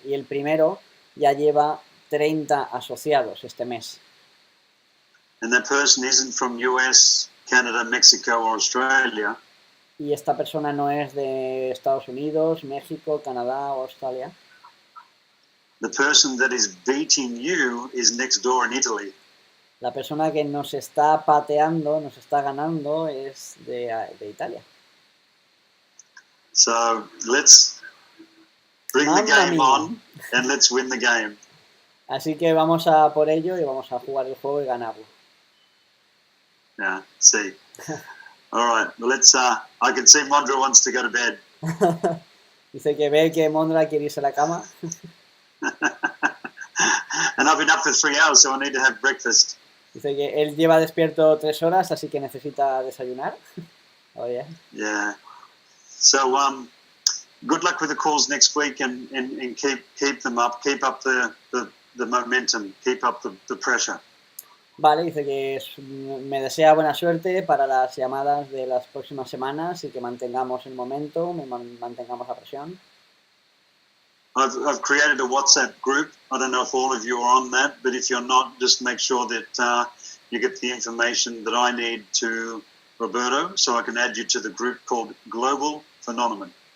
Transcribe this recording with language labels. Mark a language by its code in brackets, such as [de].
[es] Y el primero ya lleva 30 asociados este mes. [en] And that person isn't from US, Canada, Mexico or Australia. [es] Y esta persona no es de Estados Unidos, México, Canadá o Australia. [en] The person that is beating you is next door in Italy. [es] La persona que nos está pateando, nos está ganando, es de Italia. [en] So let's bring the game on and let's win the game. [es] Así que vamos a por ello y vamos a jugar el juego y ganarlo. [en] Yeah, see. All right, well, let's. I can see Mondra wants to go to bed. [es] Dice que ve que Mondra quiere irse a la cama. [en] And I've been up for 3 hours, so I need to have breakfast. [es] Dice que él lleva despierto 3 horas, así que necesita desayunar. [en] Oh, yeah. Yeah. So, good luck with the calls next week, and keep them up. Keep up the momentum. Keep up the pressure. [es] Vale, dice que me desea buena suerte para las llamadas de las próximas semanas y que mantengamos el momento, mantengamos la presión. [en] I've created a WhatsApp group. I don't know if all of you are on that, but if you're not, just make sure that you get the information that I need to Roberto, so I can add you to the group called Global Phenomenon.